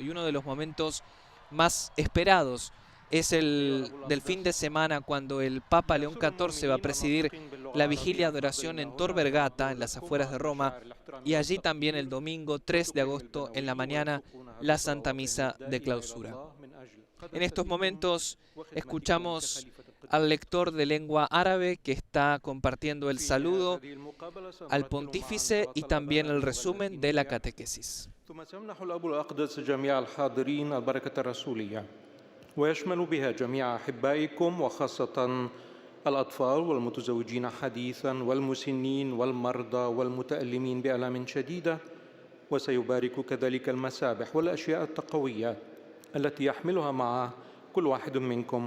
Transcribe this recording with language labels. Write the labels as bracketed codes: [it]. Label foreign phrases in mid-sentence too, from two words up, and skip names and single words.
[es] Y uno de los momentos más esperados es el del fin de semana, cuando el Papa León XIV va a presidir la vigilia de oración en Tor Vergata, en las afueras de Roma, y allí también el domingo 3 de agosto en la mañana la Santa Misa de Clausura. En estos momentos escuchamos al lector de lengua árabe que está compartiendo el saludo al pontífice y también el resumen de la catequesis. [ar] ويشمل بها جميع أحبائكم وخاصة الأطفال والمتزوجين حديثا والمسنين والمرضى والمتألمين بآلام شديدة، وسيبارك كذلك المسابح والأشياء التقوية التي يحملها معه كل واحد منكم.